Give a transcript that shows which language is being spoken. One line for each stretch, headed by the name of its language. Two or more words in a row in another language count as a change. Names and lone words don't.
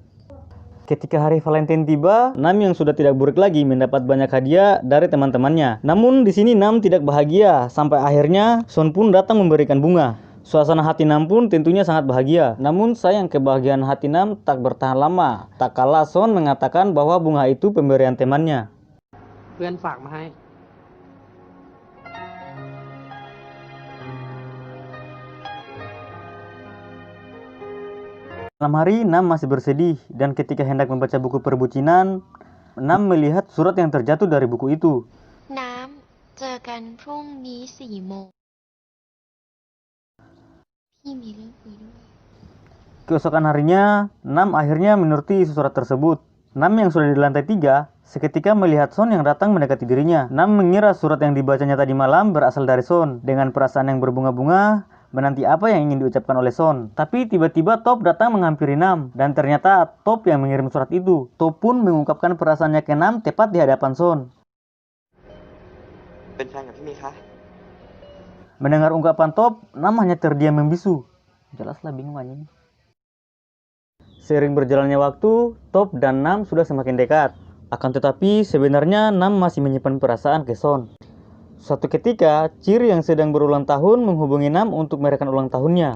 Indonesian: Ketika hari Valentine tiba, Nam yang sudah tidak burik lagi mendapat banyak hadiah dari teman-temannya. Namun di sini Nam tidak bahagia, sampai akhirnya Son pun datang memberikan bunga. Suasana hati Nam pun tentunya sangat bahagia. Namun sayang kebahagiaan hati Nam tak bertahan lama. Tak kalah Son mengatakan bahwa bunga itu pemberian temannya.
Thai: เพื่อนฝากมาให้
Indonesian: Malam hari Nam masih bersedih dan ketika hendak membaca buku perbucinan, Nam melihat surat yang terjatuh dari buku itu.
Thai: น้ำเจอกันพรุ่งนี้4 โมง พี่มีเรื่องคุยด้วย
Indonesian: Keesokan harinya, Nam akhirnya menuruti isi surat tersebut. Nam yang sudah di lantai 3, seketika melihat Son yang datang mendekati dirinya. Nam mengira surat yang dibacanya tadi malam berasal dari Son. Dengan perasaan yang berbunga-bunga, menanti apa yang ingin diucapkan oleh Son. Tapi tiba-tiba Top datang menghampiri Nam. Dan ternyata Top yang mengirim surat itu. Top pun mengungkapkan perasaannya ke Nam tepat di hadapan Son.
Thai: เป็นแฟนกับพี่มีคะ
Indonesian: Mendengar ungkapan Top, Nam hanya terdiam membisu. Jelaslah bingung anjing. Seiring berjalannya waktu, Top dan Nam sudah semakin dekat. Akan tetapi sebenarnya Nam masih menyimpan perasaan ke Son. Suatu ketika, Cheer yang sedang berulang tahun menghubungi Nam untuk merayakan ulang tahunnya.